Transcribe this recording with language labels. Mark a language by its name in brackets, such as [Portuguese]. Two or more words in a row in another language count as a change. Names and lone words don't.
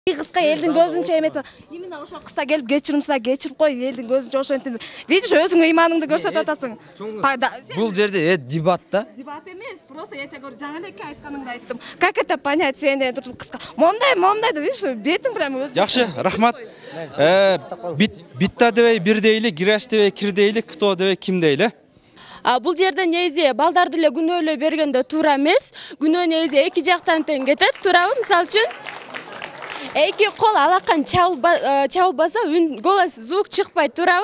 [Kyrgyz] Кыска элдин көзүнчө эметип, именно ошо кыска келип кечирим сурап кечирип кой, элдин көзүнчө ошентип. Видишь, өзүңүн ыйманыңды көрсөтүп атасың. Бул жерде дебат да. Дебат эмес, [Russian] просто я тебе говорю, [Kyrgyz] жаңы элекке айтканыңды айттым. [Russian] Как это понять, [Kyrgyz] сен туруп кыска. Момдай деп, видишь, бетиң прям өзү. Жакшы, рахмат. Битта дебей бир дейли, кираш дебей кир дейли, кто дебей ким дейли. Бул жерде негизи балдарды эле күнөөлөй бергенде туура эмес. Күнөө негизи эки жактан тең кетет, туурабы? Мисалы үчүн эки кол алакан чабылбаса [Russian] голос звук [Kyrgyz] чыкпайт, туурабы?